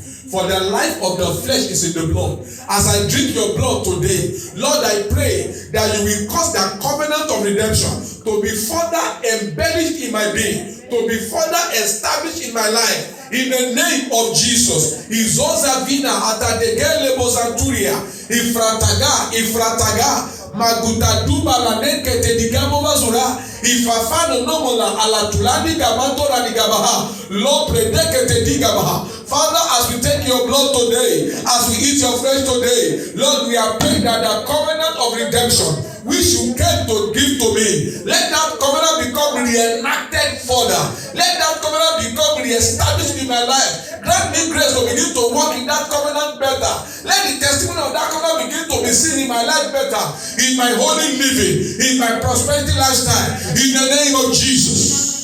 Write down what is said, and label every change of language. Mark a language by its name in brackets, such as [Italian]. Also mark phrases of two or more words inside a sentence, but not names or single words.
[English] For the life of the flesh is in the blood. As I drink your blood today, Lord, I pray that you will cause the covenant of redemption to be further embellished in my being, to be further established in my life. In the name of Jesus. Izozavina atadegele bozanturia. Ifrataga. Magutaduba la nekete digamo mazura. Ifafano nomola alatulani gamatora digabaha. Lord predekete digabaha. Father, as we take your blood today, as we eat your flesh today, Lord, we are praying that the covenant of redemption which you came to give to me, let that covenant become reenacted further. Let that covenant become reestablished in my life. Grant me grace to begin to walk in that covenant better. Let the testimony of that covenant begin to be seen in my life better, in my holy living, in my prosperity lifestyle, in the name of Jesus.